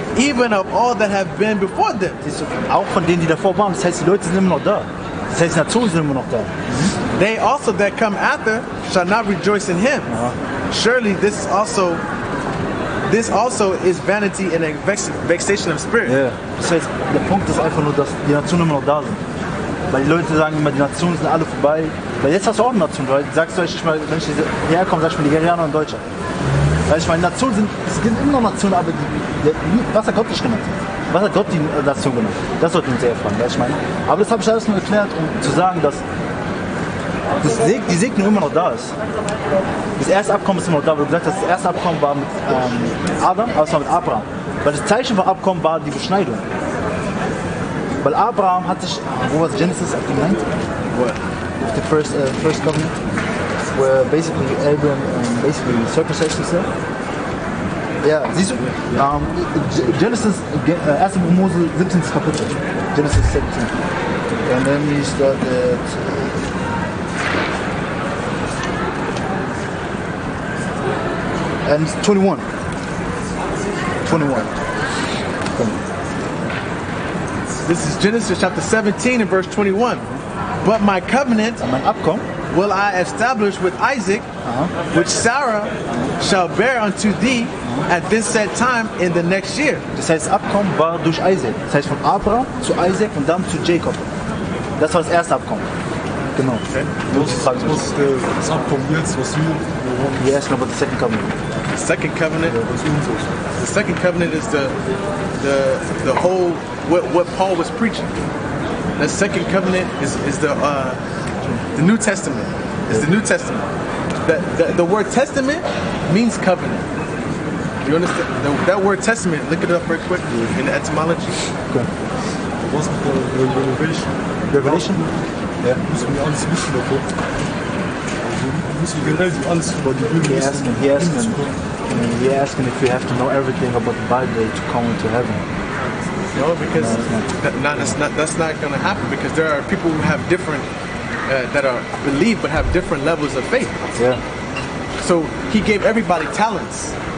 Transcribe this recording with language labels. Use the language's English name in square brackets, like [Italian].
[English] even of all that have been before them. [German] Siehst du, auch von denen, die davor waren. Das heißt, die Leute sind immer noch da. Das heißt, die Nationen sind immer noch da. [English] They also that come after shall not rejoice in him. Surely this also is vanity and a vexation of spirit. [German] Ja. Das heißt, der Punkt ist einfach nur, dass die Nationen immer noch da sind. Weil die Leute sagen immer, die Nationen sind alle vorbei. Weil jetzt hast du auch eine Nation, weil sagst du, wenn ich hierher komme, sagst du mir Nigerianer und Deutscher. Weil ich meine, Nationen sind immer noch Nationen, aber was hat Gott nicht genannt? Was hat Gott die Nation genannt? Das sollten wir uns eher fragen, weißt du, ich meine. Aber das habe ich alles nur erklärt, um zu sagen, dass die Segnung immer noch da ist. Das erste Abkommen ist immer noch da, weil du gesagt hast, das erste Abkommen war mit Adam, aber es war mit Abraham. Weil das Zeichen vom Abkommen war die Beschneidung. Weil Abraham hat sich, wo war es, Genesis 9? [English] What? The first covenant? where basically Abraham basically circumcised himself. [German] Ja, siehst du? Genesis, 1. Buch Mose, 17. Kapitel. Genesis 17. [English] And then he started. And 21. 21. This is Genesis chapter 17 and verse 21. But my covenant [German] Mein Abkommen, [English] will I establish with Isaac, which Sarah shall bear unto thee at this set time in the next year. [German] das heißt Abkommen war durch Isaac. Das heißt von Abraham zu Isaac und dann zu Jacob. Das war das erste Abkommen. Genau. Was ist das Abkommen jetzt, was wir... [English] He asked about the second covenant. The second covenant, the second covenant is the whole what Paul was preaching. The second covenant is the New Testament. It's the New Testament. The word testament means covenant. You understand? That word testament, look it up very quick in the etymology. [German] Was mit der Revelation? Revelation? Ja. Müssen wir alles wissen davon. Also müssen wir generell alles über die Bibel [English] He [German] wissen. [English] asking if we have to know everything about the Bible to come into heaven. No, because that's not going to happen because there are people who have different that are believe but have different levels of faith. Yeah. So he gave everybody talents.